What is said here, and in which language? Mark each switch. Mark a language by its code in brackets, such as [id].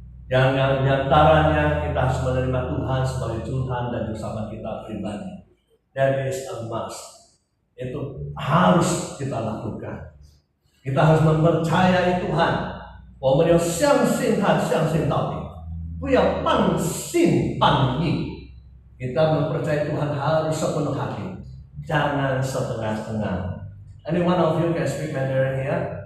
[id] Yang diantaranya kita harus menerima Tuhan sebagai Tuhan dan bersama kita pribadi. [en] That is a must. [id] Itu harus kita lakukan. Kita harus mempercayai Tuhan. [zh] 我们要相信他，相信到底。不要半信半疑. [id] Kita mempercayai Tuhan harus sepenuh hati, jangan setengah-setengah. [en] Any one of you can speak Mandarin here?